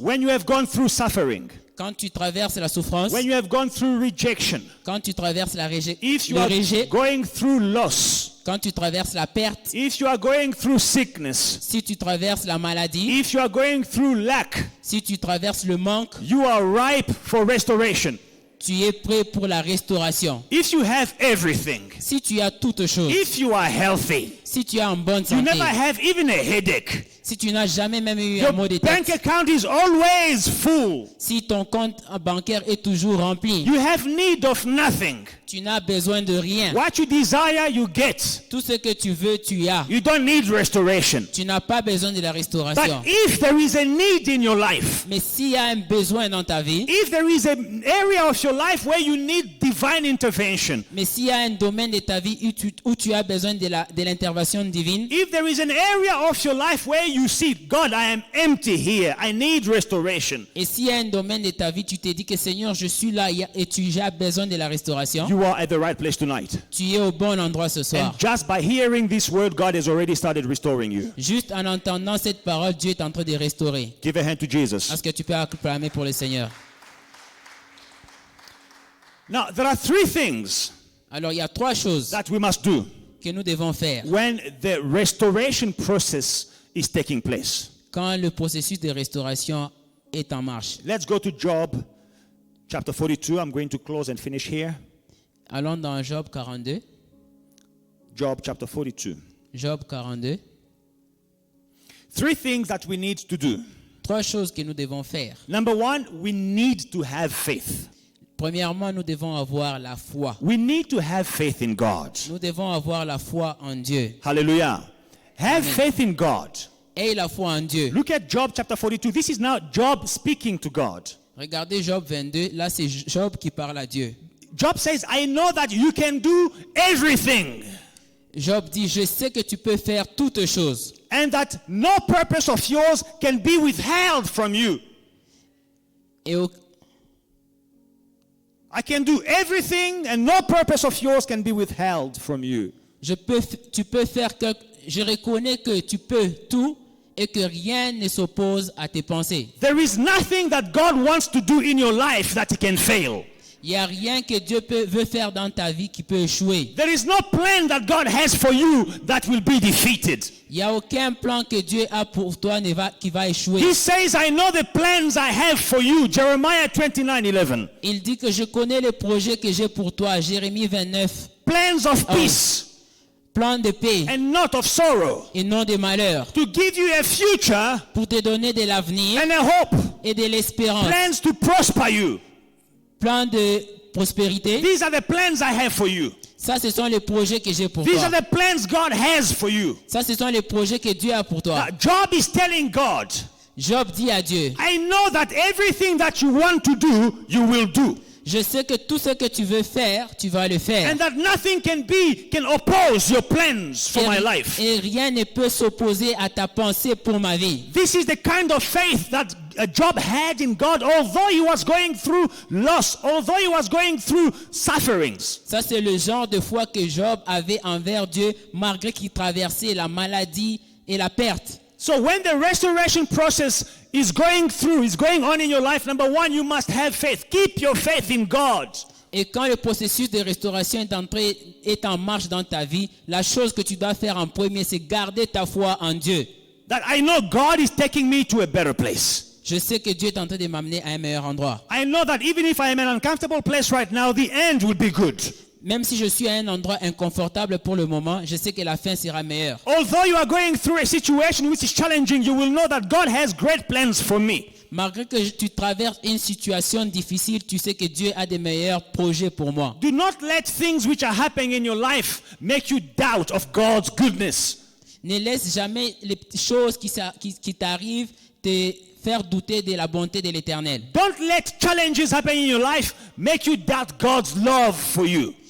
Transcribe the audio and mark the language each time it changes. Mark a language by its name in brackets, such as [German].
[English] When you have gone through suffering, [French] Quand tu traverses la souffrance, [English] when you have gone through rejection, [French] quand tu traverses [English] if you [French] le [English] are [French] rejet, [English] going through loss, [French] quand tu traverses la perte, [English] if you are going through sickness, [French] si tu traverses la maladie, [English] if you are going through lack, [French] si tu traverses le manque, [English] you are ripe for restoration. [French] tu es prêt pour la restauration. [English] If you have everything, [French] Si tu as toutes choses, [English] if you are healthy, [French] Si tu es en bonne [English] you [French] santé, [English] never have even a headache, [French] si tu n'as jamais même eu [English] your [French] un mot de [English] bank [French] tête, [English] account is always full, [French] si ton compte bancaire est toujours rempli, [English] you have need of nothing. [French] tu n'as besoin de rien. [English] What you desire, you get. [French] Tout ce que tu veux, tu as. [English] You don't need restoration. [French] Tu n'as pas besoin de la [English] But [French] restauration. [English] if there is a need in your life, [French] Mais s'il y a un besoin dans ta vie, [English] if there is an area of your life where you need divine intervention, [French] mais s'il y a un domaine de ta vie où tu as besoin de l'intervention divine, [English] if there is an area of your life where you see, God, I am empty here, I need restoration, [French] et s'il y a un domaine de ta vie, tu te dis que Seigneur, je suis là et tu as besoin de la restauration, [English] you are at the right place tonight. [French] tu es au bon endroit ce soir. [English] And just by hearing this word, God has already started restoring you. [French] Juste en entendant cette parole, Dieu est en train de restaurer. [English] Give a hand to Jesus. [French] Est-ce que tu peux acclamer pour le Seigneur? [English] Now, there are three things [French] Alors, il y a 3 choses [English] that we must do [French] que nous devons faire [English] when the restoration process is taking place. [French] quand le processus de restauration est en marche. [English] Let's go to Job chapter 42. I'm going to close and finish here. [French] Allons dans Job 42. [English] Job chapter 42. Job 42. Three things that we need to do. [French] 3 choses que nous devons faire. [English] Number one, we need to have faith. [French] Premièrement, nous devons avoir la foi. [English] We need to have faith in God. [French] Nous devons avoir la foi en Dieu. [English] Hallelujah. Have faith in God. [French] Et la foi en Dieu. [English] Look at Job chapter 42. This is now Job speaking to God. [French] Regardez Job 22. Là, c'est Job qui parle à Dieu. [English] Job says, I know that you can do everything, [French] Job dit, je sais que tu peux faire toutes choses. [English] and that no purpose of yours can be withheld from you. [French] Et au- [English] I can do everything, and no purpose of yours can be withheld from you. [French] tu peux faire que... Je reconnais que tu peux tout et que rien ne s'oppose à tes pensées. [English] There is nothing that God wants to do in your life that He can fail. [French] Il n'y a rien que Dieu veut faire dans ta vie qui peut échouer. [English] There is no plan that God has for you that will be defeated. [French] Il n'y a aucun plan que Dieu a pour toi qui va échouer. [English] He says, I know the plans I have for you. Jeremiah 29:11. [French] Il dit que je connais les projets que j'ai pour toi. Jérémie 29. [English] Plans of peace [French] Plan de paix [English] and not of sorrow. [French] et non de malheur. [English] To give you a future [French] Pour te donner de l'avenir [English] and a hope. [French] et de l'espérance. [English] Plans to prosper you. [French] Plan de prospérité. [English] These are the plans I have for you. [French] Ça, ce sont les projets que j'ai pour [English] These [French] toi. [English] are the plans God has for you. [French] Ça, ce sont les projets que Dieu a pour toi. [English] Now, Job is telling God, [French] Job dit à Dieu, [English] I know that everything that you want to do, you will do. [French] je sais que tout ce que tu veux faire, tu vas le faire. [English] And that nothing can oppose your plans for my life. [French] Et rien ne peut s'opposer à ta pensée pour ma vie. [English] This is the kind of faith that Job had in God, although he was going through loss, although he was going through sufferings. [French] Ça, c'est le genre de foi que Job avait envers Dieu, malgré qu'il traversait la maladie et la perte. [English] So when the restoration process is going on in your life, number one, you must have faith. Keep your faith in God. [French] Et quand le processus de restauration est en marche dans ta vie, la chose que tu dois faire en premier, c'est garder ta foi en Dieu. [English] That I know God is taking me to a better place. [French] Je sais que Dieu est en train de m'amener à un meilleur endroit. [English] I know that even if I am in an uncomfortable place right now, the end will be good. [French] Même si je suis à un endroit inconfortable pour le moment, je sais que la fin sera meilleure. [English] Although you are going through a situation which is challenging, you will know that God has great plans for me. [French] Malgré que tu traverses une situation difficile, tu sais que Dieu a des meilleurs projets pour moi. [English] Do not let things which are happening in your life make you doubt of God's goodness. [French] Ne laisse jamais les choses qui t'arrivent te faire douter de la bonté de l'Éternel. [English] Don't let challenges happening in your life make you doubt God's love for you.